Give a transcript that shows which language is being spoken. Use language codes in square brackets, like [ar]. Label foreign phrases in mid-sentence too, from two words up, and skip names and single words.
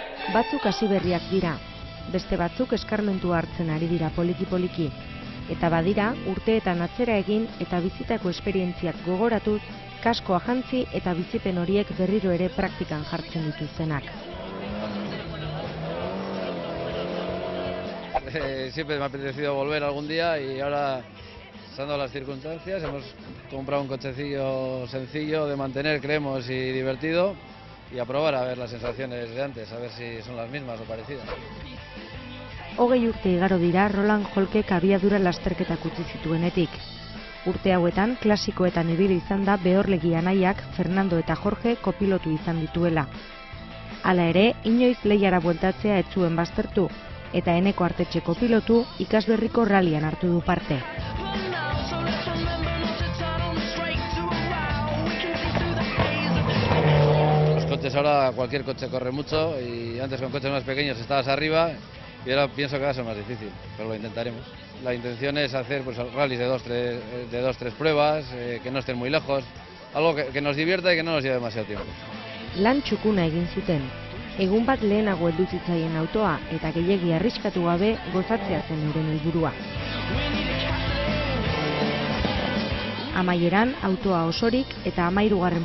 [eu] Batzuk hasi berriak dira, beste batzuk eskarmentua hartzen ari dira poliki-poliki. Eta badira, urteetan atzera egin eta bizitako esperientziak gogoratuz, kaskoa jantzi eta bizipen horiek berriro ere praktikan jartzen dituztenak. [es] Siempre me ha apetecido volver algún día y ahora, dando las circunstancias, hemos comprado un cochecillo sencillo de mantener, creemos, y divertido, y a probar a ver las sensaciones de antes, a ver si son las mismas o parecidas. [eu] 20 urte igaro dira Roland Holkek abiadura lasterketak utzi zituenetik. Urte hauetan klasikoetan ibili izan da behorlegi anaiak Fernando eta Jorge kopilotu izan dituela. Hala ere, inoiz lehiara bueltatzea ez zuen baztertu, eta Eneko Artetxe kopilotu ikasberriko rallian hartu du parte. [es] Los coches ahora, cualquier coche corre mucho y antes con coches más pequeños estabas arriba y ahora pienso que va a ser más difícil, pero lo intentaremos. La intención es hacer rallies de 2-3 pruebas, que no estén muy lejos, algo que nos divierta y que no nos lleve demasiado tiempo. [eu] Lan txukuna egin zuten. Egun bat lehenago heldu zitzaien autoa eta gehiegi arriskatu gabe gozatzea zen euren helburua. Amaieran autoa osorik eta 13.